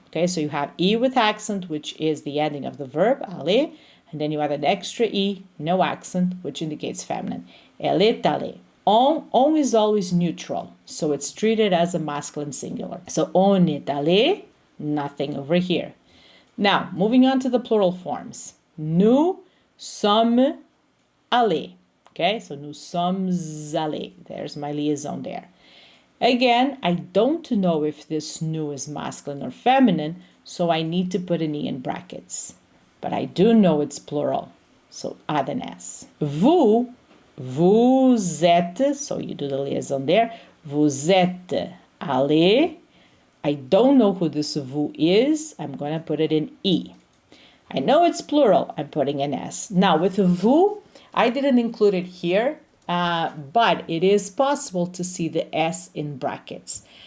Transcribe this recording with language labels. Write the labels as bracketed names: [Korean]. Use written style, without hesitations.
[English] Okay, so you have e with accent, which is the ending of the verb, aller, and then you add an extra e, no accent, which indicates feminine. [French] Elle est allée. [English] On is always neutral, so it's treated as a masculine singular. So [French] on est allé, [English] nothing over here. Now, moving on to the plural forms. [French] Nous sommes allés. [English] Okay, so [French] nous sommes allés. [English] There's my liaison there. Again, I don't know if this nous is masculine or feminine, so I need to put an e in brackets. But I do know it's plural, so add an s. [French] Vous êtes, [English] so you do the liaison there. [French] Vous êtes allés. [English] I don't know who this vous is. I'm going to put it in e. I know it's plural. I'm putting an s. Now, with vous, I didn't include it here, but it is possible to see the s in brackets.